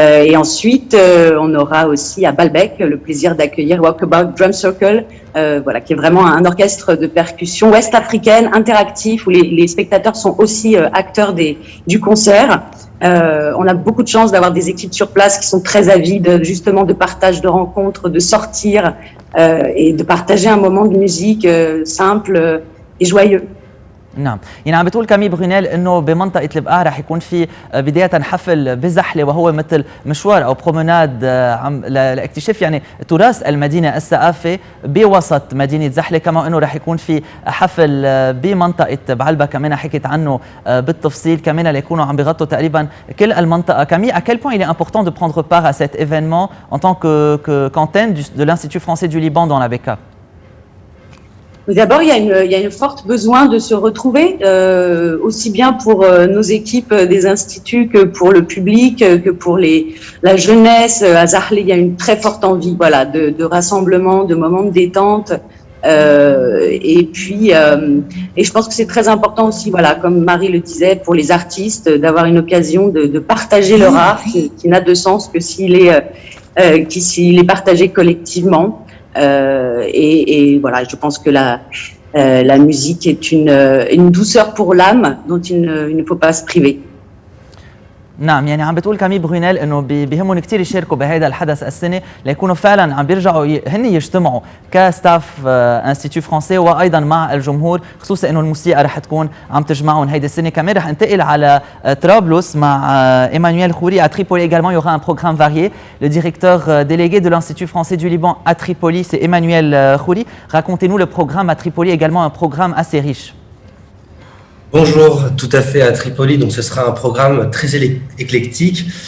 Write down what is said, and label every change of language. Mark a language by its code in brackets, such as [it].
[fr] Et ensuite, on aura aussi à Baalbek le plaisir d'accueillir Walkabout Drum Circle, voilà, qui est vraiment un orchestre de percussion ouest-africaine interactif où les spectateurs sont aussi acteurs du concert. On a beaucoup de chance d'avoir des équipes sur place qui sont très avides justement de partage, de rencontres, de sortir et de partager un moment de musique simple et joyeux. [ar] نعم، يعني عم بتقول كامي برونيل انه بمنطقه البقاع رح يكون في بدايه حفل بزحله، وهو مثل مشوار او برومناد لاكتشاف يعني تراث المدينه الثقافي بوسط مدينه زحله، كما انه رح يكون في حفل بمنطقه بعلبه كمان حكيت عنه بالتفصيل، كمان ليكونوا عم بيغطوا تقريبا كل المنطقه. [fr] Camille, à quel point il est important de prendre part à cet événement en tant qu'antenne de l'Institut français du Liban dans la BK? D'abord, il y a une forte besoin de se retrouver, aussi bien pour nos équipes des instituts que pour le public, que pour la jeunesse. À Zahle, il y a une très forte envie, voilà, de rassemblement, de moments de détente. Et puis, et je pense que c'est très important aussi, voilà, comme Marie le disait, pour les artistes, d'avoir une occasion de partager leur art, qui n'a de sens que s'il est partagé collectivement. Et voilà, je pense que la musique est une douceur pour l'âme dont il ne faut pas se priver. [ar] نعم، يعني عم بتقول كامي برونيل انه بيهمهم كثير يشاركوا بهذا الحدث السنه ليكونوا فعلا عم بيرجعوا هن يجتمعوا كستاف انستيتيو فرانسي وايضا مع الجمهور، خصوصا انه الموسيقى رح تكون عم تجمعهم هيدي السنه. كمان رح انتقل على طرابلس مع Emmanuel Khoury. [fr] À Tripoli également, il y aura un programme varié. Le directeur délégué de l'Institut français du Liban à Tripoli, c'est Emmanuel Khoury. Racontez-nous le programme à Tripoli, également un programme assez riche. Bonjour, tout à fait à Tripoli. Donc, ce sera un programme très éclectique.